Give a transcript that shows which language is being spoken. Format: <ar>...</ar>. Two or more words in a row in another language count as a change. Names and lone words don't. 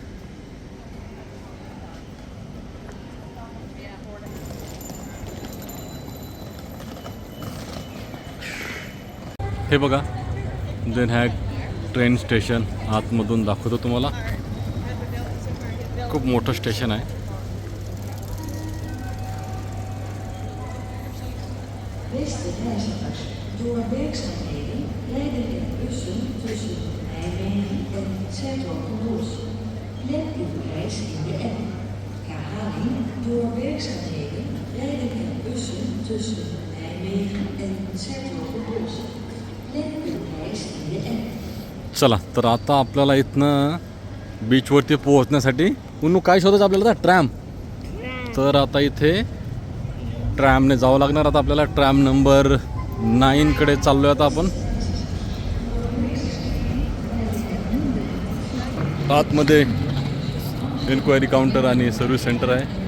<mr>हे बघा Den Haag</mr> <en>train station</en> <mr>आतमधून दाखवतो तुम्हाला. खूप मोठं स्टेशन आहे.</mr> <nl>Beste reizigers, door werkzaamheden rijden er bussen tussen Nijmegen en Zertogenbosch. Plan uw reis in de app. Herhaling, door werkzaamheden rijden er bussen tussen Nijmegen en Zertogenbosch. Plan uw reis in de app.</nl> <mr>चला तर आता आपल्याला इथनं बीचवरती पोहोचण्यासाठी उन्नू काय शोधायचं आपल्याला आता? ट्रॅम. तर आता इथे ट्रॅमने जावं लागणार. आता आपल्याला ट्रॅम नंबर 9कडे चाललो आहे आता आपण. आतमध्ये</mr> <en>enquiry counter</en> <mr>आणि</mr> <en>service centre</en> <mr>आहे.</mr>